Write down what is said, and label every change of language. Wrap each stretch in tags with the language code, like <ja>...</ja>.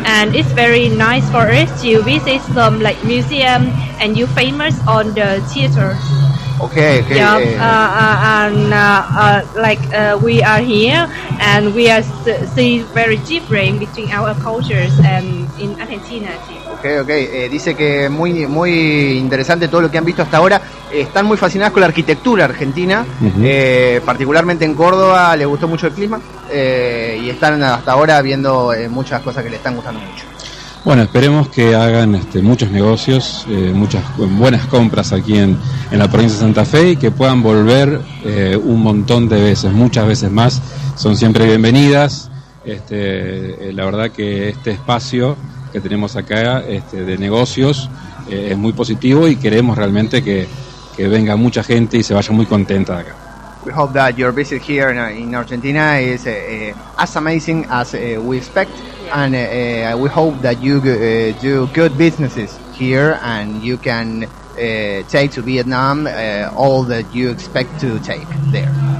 <en>And it's very nice for us to visit some like museum and you famous on the theater. Okay. Yeah. We are here and we are see very different between our cultures and in Argentina. Okay.</en> <es>Dice que muy muy interesante todo lo que han visto hasta ahora. Están muy fascinadas con la arquitectura argentina, uh-huh. Particularmente en Córdoba les gustó mucho el clima, y están hasta ahora viendo muchas cosas que les están gustando mucho. Bueno, esperemos que hagan muchos negocios, muchas buenas compras aquí en la provincia de Santa Fe y que puedan volver un montón de veces, muchas veces más. Son siempre bienvenidas. La verdad que este espacio que tenemos acá de negocios es muy positivo y queremos realmente que venga mucha gente y se vaya muy contenta de acá.</es> <en>We hope that your visit here in Argentina is as amazing as we expect, and we hope that you do good businesses here and you can take to Vietnam all that you expect to take there.</en>